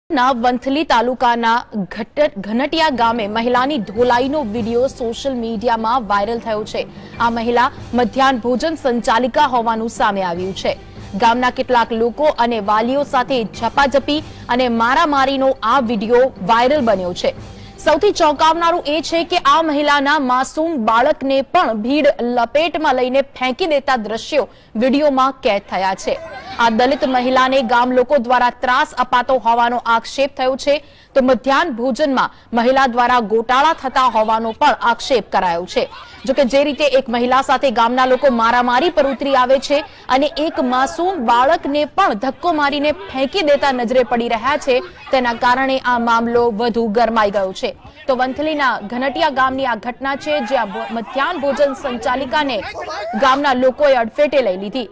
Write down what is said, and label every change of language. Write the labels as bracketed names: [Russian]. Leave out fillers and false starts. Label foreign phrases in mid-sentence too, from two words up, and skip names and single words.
[Gujarati] વંથલી તાલુકાના ઘનટિયા ગામે મહિલાની ધોલાઈનો વિડિયો [English] social media [Gujarati] માં વાયરલ થયો છે। આ મહિલા મધ્યાહ્ન ભોજન સંચાલિકા હોવાનું સામે આવ્યું છે। ગામના કેટલાક લોકો અને વાલીઓ સાથે ઝપાઝપી અને મારામારીનો આ વિડિયો વાયરલ બન્યો છે। સૌથી ચોંકાવનારું એ છે કે આ મહિલાના માસૂમ બાળકને પણ ભીડ લપેટમાં લઈને ફેંકી દેતા દૃશ્યો વિડિયોમાં કેદ થયા છે। આ દલિત મહિલાને ગામ લોકો દ્વારા ત્રાસ અપાતો હોવાનો આક્ષેપ થયો છે, તો મધ્યાહ્ન ભોજનમાં મહિલા દ્વારા ગોટાળા થતા હોવાનો પણ આક્ષેપ કરાયો છે। જો કે જે રીતે એક મહિલા સાથે ગામના લોકો મારામારી પર ઉતરી આવે છે અને એક માસૂમ બાળકને પણ ધક્કો મારીને ફેંકી દેતા નજરે પડી રહ્યા છે, તેના કારણે આ મામલો વધુ ગરમાઈ ગયો છે। તો વંથલીના ઘનટિયા ગામની આ ઘટના છે, જ્યાં મધ્યાહન ભોજન સંચાલિકાને ગામના લોકોએ અડફેટે લઈ લીધી।